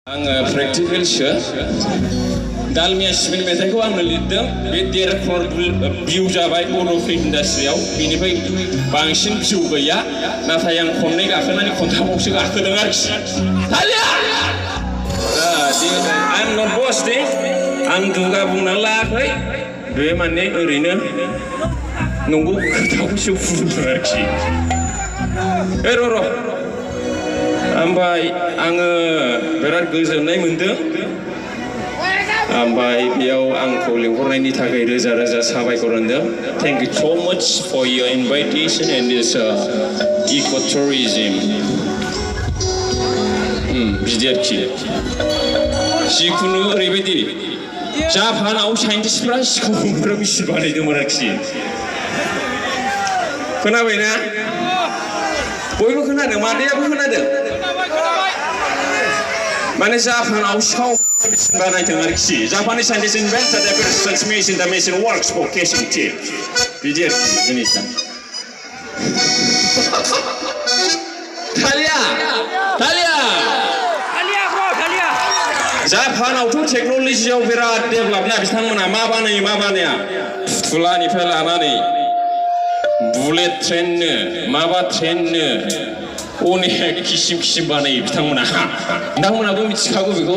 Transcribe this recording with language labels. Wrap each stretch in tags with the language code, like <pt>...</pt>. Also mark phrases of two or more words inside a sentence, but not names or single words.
<brx>आङो practical sho dalmiya सिबिन मेथाइखौ आंनो लिरदों बे 1.5 crore view जाबाय बर' फिल्म इन्डास्ट्रियाव बेनिफ्राय बांसिन view गैया नाथाय आं खननै गाखोनानै खनथामावसो गाखोदों आरोखि हालिया</brx> <en>I'm not boasting</en> <brx>आं दुगा बुंनानै लायाखै बे माने ओरैनो नंगौ खोथाखौसो बुंदों आरोखि र' ओमफ्राय आङो बिराद गोजोननाय मोनदों ओमफ्राय बेयाव आंखौ लिंहरनायनि थाखाय रोजा रोजा साबायखर होनदों</brx> <en>Thank you so much for your invitation and this ecotourism</en> <brx>बिदि आरोखि जिखुनु ओरैबायदि जापानाव साइन्टिस्टफ्रा सिखाव हमग्रा मेसिन बानायदोंमोन आरोखि खोनाबायना बयबो खोनादों मादैयाबो खोनादों माने जापानाव सिखाव मेसिन बानायदों आरोखि</brx> <en>Japanese scientists invented a transmission that machine works for catching thief</en> <brx>बिदि आरोखि जोंनिया थालिया जापानावथ' टेक्न'लजियाव बिराद डेभेलप ना बिथांमोना मा बानाया फुथुलानिफ्राय लानानै बुलेट ट्रेननो माबा ट्रेननो अनेक किसिम बानायो बिथांमोनाबो मिथिखागौ बेखौ</brx>